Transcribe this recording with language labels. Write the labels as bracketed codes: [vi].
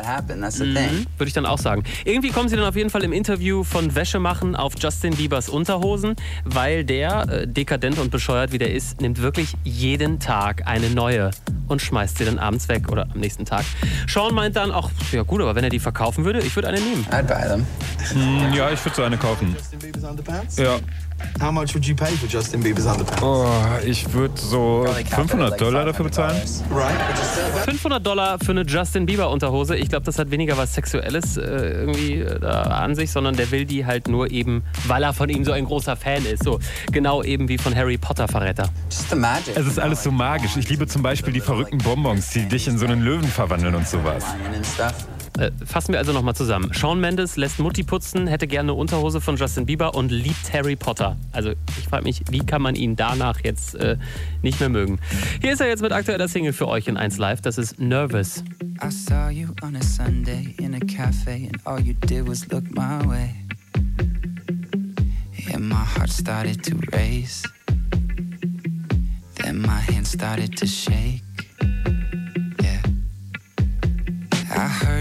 [de] Würde ich dann auch sagen. Irgendwie kommen sie dann auf jeden Fall im Interview von Wäschemachen auf Justin Biebers Unterhosen, weil der, dekadent und bescheuert wie der ist, nimmt wirklich jeden Tag eine neue und schmeißt sie dann abends weg oder am nächsten Tag. Shawn meint dann auch, ja gut, aber wenn er die verkaufen würde, ich würde eine nehmen. [en] I'd buy them. [de] Ja, ich würde so eine kaufen. Ja. [en] How much would you pay for Justin Bieber's underpants? [de] Oh, ich würde so $500 dafür bezahlen. $500 für eine Justin Bieber Unterhose. Ich glaube, das hat weniger was Sexuelles irgendwie da an sich, sondern der will die halt nur eben, weil er von ihm so ein großer Fan ist. So genau eben wie von Harry Potter Verräter. [en] Just the magic. [de] Es ist alles so magisch. Ich liebe zum Beispiel die verrückten Bonbons, die dich in so einen Löwen verwandeln und sowas. Fassen wir also nochmal zusammen. Shawn Mendes lässt Mutti putzen, hätte gerne eine Unterhose von Justin Bieber und liebt Harry Potter. Also ich frage mich, wie kann man ihn danach jetzt nicht mehr mögen? Hier ist er jetzt mit aktueller Single für euch in 1 Live. Das ist Nervous. [en] I saw you on a Sunday in a cafe and all you did was look my way. And my heart started to race. Then my hand started to shake. Yeah. I heard